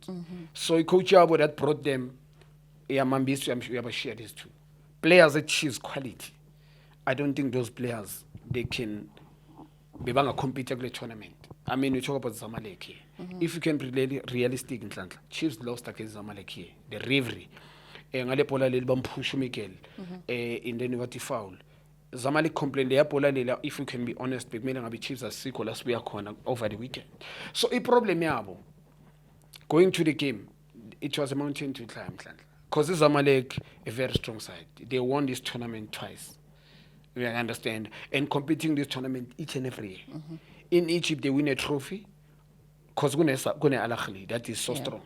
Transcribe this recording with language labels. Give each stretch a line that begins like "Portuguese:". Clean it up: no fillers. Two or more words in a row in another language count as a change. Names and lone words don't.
English: So a coach that brought them, Mambisi, I'm sure you have shared this too. Players that choose quality. I don't think those players they can be compete in the tournament. I mean, we talk about Zamalek here. If you can be realistic in Atlanta, Chiefs lost against Zamalek here. The rivalry.
Zulu: Ngale bola leli bamphusha uMikel
English: in the negative foul. Zamalek complained
Zulu: le bola lela
English: if we can be honest
Zulu: bekumele ngabe Chiefs asikho la sibuya khona
English: over the weekend. So I problem yabo going to the game it was a mountain to climb because Zamalek a very strong side. They won this tournament twice. We understand and competing this tournament each and every year. In Egypt they win a trophy because gune Al Ahly that is so strong.